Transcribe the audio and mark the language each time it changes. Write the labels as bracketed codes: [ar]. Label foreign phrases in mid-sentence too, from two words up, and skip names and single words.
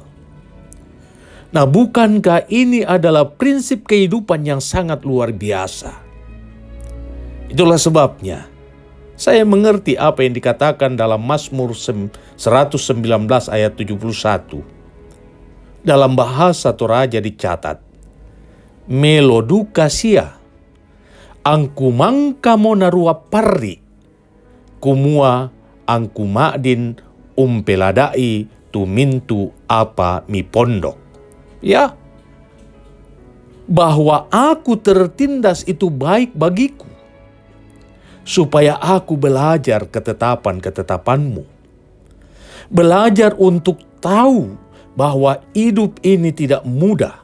[id] Nah, bukankah ini adalah prinsip kehidupan yang sangat luar biasa? Itulah sebabnya saya mengerti apa yang dikatakan dalam Mazmur 119 ayat 71. Dalam bahasa Toraja dicatat, [sda] Meloduka sia, angku mangka monarua parri, kumua angku ma'din umpeladai tumintu apa mi pondok. [id] Ya, bahwa aku tertindas itu baik bagiku, supaya aku belajar ketetapan-ketetapanmu. Belajar untuk tahu bahwa hidup ini tidak mudah.